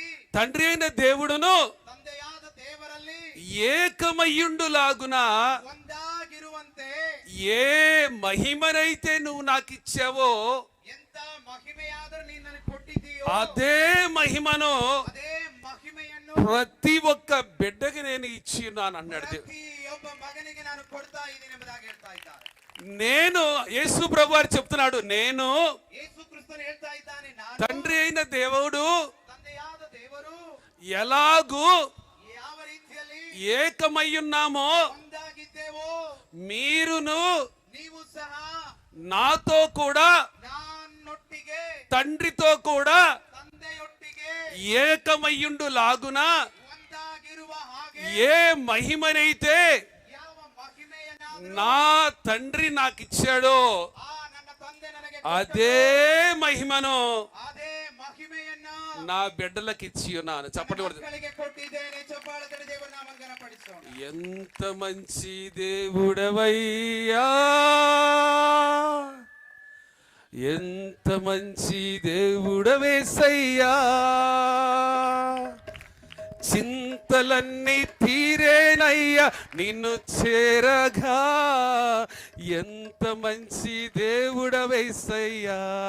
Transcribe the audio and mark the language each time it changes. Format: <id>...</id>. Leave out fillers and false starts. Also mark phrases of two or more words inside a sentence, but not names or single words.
<te>తండ్రి అయిన దేవుడును</te> <kn>ತಂದೆಯಾದ ದೇವರಲ್ಲಿ</kn> <te>ఏకమయ్యుండులాగున</te> <kn>ಒಂದಾಗಿರುವಂತೆ</kn> <te>ఏ మహిమనైతే నువ్వు నాకు ఇచ్చావో</te> <kn>ಎಂತ ಮಹಿಮೆಯಾದರೂ ನೀನು ನನಗೆ ಕೊಟ್ಟಿದ್ದೀಯೋ</kn> <te>అదే మహిమను</te> <kn>ಅದೇ ಮಹಿಮೆಯನ್ನು</kn> <te>ప్రతి ఒక్క బిడ్డకి నేను ఇచ్చి ఉన్నాను అన్నాడు దేవుడు.</te> <kn>ಪ್ರತಿಯೊಬ್ಬ ಮಗನಿಗೆ ನಾನು ಕೊಡ್ತಾ ಇದ್ದೀನಿ ಎಂಬುದಾಗಿ ಹೇಳ್ತಾ ಇದ್ದಾರೆ.</kn> <te>నేను యేసు ప్రభు వారు చెప్తున్నాడు, నేను</te> <kn>ಯೇಸು ಕ್ರಿಸ್ತನು ಹೇಳ್ತಾ ಇದ್ದಾನೆ, ನಾನು</kn> <te>తండ్రి అయిన దేవుడు</te> <kn>ತಂದೆಯಾದ ದೇವರು</kn> <te>ఎలాగూ</te> <kn>ಯಾವ ರೀತಿಯಲ್ಲಿ</kn> <te>ఏకమయ్యున్నామో</te> <kn>ಒಂದಾಗಿದ್ದೇವೋ</kn> <te>మీరును</te> <kn>ನೀವು ಸಹ</kn> <te>నాతో కూడా</te> <kn>ನನ್ನೊಟ್ಟಿಗೆ</kn> <te>తండ్రితో కూడా</te> <kn>ತಂದೆಯೊಟ್ಟಿಗೆ</kn> <te>ఏకమయ్యుండు లాగున</te> <kn>ಒಂದಾಗಿರುವ ಹಾಗೆ</kn> <te>ఏ మహిమనైతే</te> <kn>ಯಾವ ಮಹಿಮೆಯನ್ನ</kn> <te>నా తండ్రి నాకు ఇచ్చాడో</te> <kn>ನನ್ನ ತಂದೆ ನನಗೆ</kn> <te>అదే మహిమను</te> <kn>ಅದೇ ಮಹಿಮೆಯನ್ನ</kn> <te>నా బిడ్డలకు ఇచ్చి ఉన్నాను. చప్పటి కొడుతు.</te> <kn>ಮಕ್ಕಳಿಗೆ ಕೊಟ್ಟಿದ್ದೇನೆ. ಚಪ್ಪಾಳೆ ದೇವರ ನಾಮವನ್ನು ಪಡಿಸೋಣ.</kn> <te>ఎంత మంచి దేవుడవయ్యా, ఎంత మంచి దేవుడవేసయ్యా, చింతలన్నీ తీరేనయ్యా నిన్ను చేరగా, ఎంత మంచి దేవుడవేసయ్యా,</te>